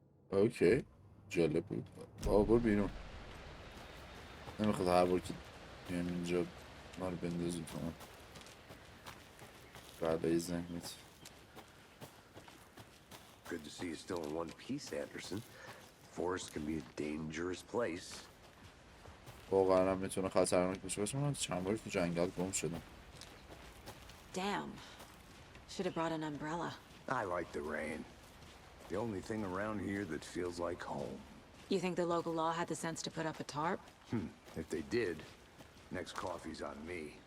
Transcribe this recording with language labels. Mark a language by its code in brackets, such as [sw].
[fa] اوکی جالب بود. برو بیرون. نمیخواد هر بار که بیان اینجا ما رو بندازی تو من بعد ذهنیت. [en] Good to see you still in one piece, Anderson. Forest can be a dangerous place. [fa] واقعا هم میتونه خطرناک باشه. من چند باری تو جنگل گم شدم. [en] Damn. Should have brought an umbrella. I like the rain. The only thing around here that feels like home. You think the local law had the sense to put up a tarp? If they did, next coffee's on me.